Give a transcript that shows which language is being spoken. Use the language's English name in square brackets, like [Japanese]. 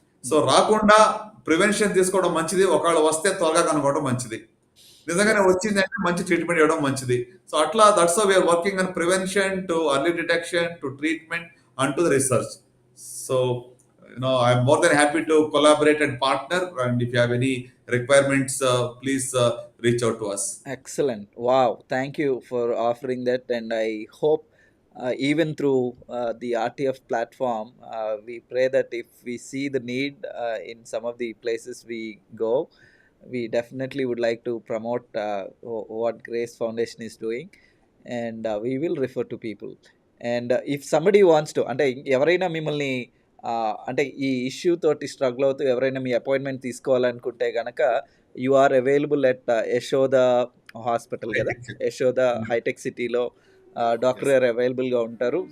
[Telugu] So రాకుండా prevention తీసుకోవడం మంచిది, ఒకవేళ వస్తే త్వరగా కనుక్కోవడం మంచిది. నిజంగానే వచ్చిందంటే మంచి ట్రీట్మెంట్ ఇవ్వడం మంచిది. [English] So అట్లా that's how we are working on prevention to early detection to treatment and to the research. So, I'm more than happy to collaborate and partner. And if you have any requirements, please reach out to us. Excellent. Wow. Thank you for offering that. And I hope even through the RTF platform, we pray that if we see the need in some of the places we go, we definitely would like to promote what Grace Foundation is doing. And we will refer to people. And if somebody wants to, [Telugu] అంటే ఎవరైనా మిమ్మల్ని అంటే ఈ issue తోటి struggle అవుతూ ఎవరైనా మీ appointment తీసుకోవాలనుకుంటే కనుక [English] you are available at Yashoda hospital [Telugu] కదా, యశోద హైటెక్ సిటీలో డాక్టర్ గారు అవైలబుల్గా ఉంటారు.